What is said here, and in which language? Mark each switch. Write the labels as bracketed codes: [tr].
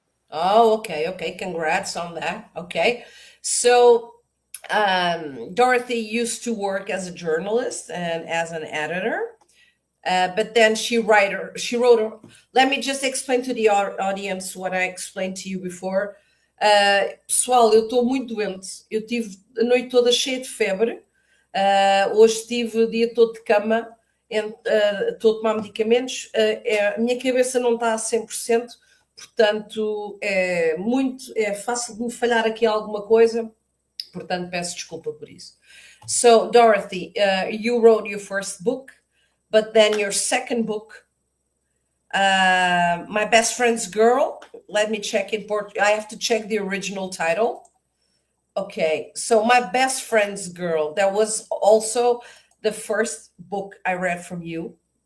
[en] Oh, okay. Congrats on that. Okay. So Dorothy used to work as a journalist and as an editor, but then she wrote. Let me just explain to the audience what I explained to you before. [pt] Pessoal, eu estou muito doente. Eu tive a noite toda cheia de febre. Hoje tive o dia todo de cama. Estou a tomar medicamentos. A minha cabeça não está a 100%, portanto é fácil de me falhar aqui alguma coisa. Portanto, peço desculpa por isso. [en] So, Dorothy, you wrote your first book, but then your second book, My Best Friend's Girl. Let me check in Portuguese. I have to check the original title. Okay, so My Best Friend's Girl. That was also the first book I read from you.